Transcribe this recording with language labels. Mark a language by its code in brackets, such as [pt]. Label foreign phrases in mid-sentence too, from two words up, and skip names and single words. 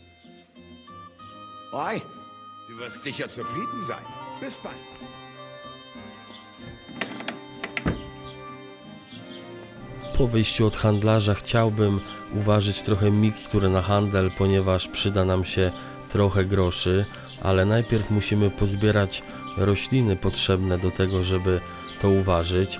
[de] Hi, du wirst sicher zufrieden sein. Bis bald. [pl] Po wyjściu od handlarza chciałbym uważać trochę mikstur na handel, ponieważ przyda nam się trochę groszy, ale najpierw musimy pozbierać rośliny potrzebne do tego, żeby to uważać.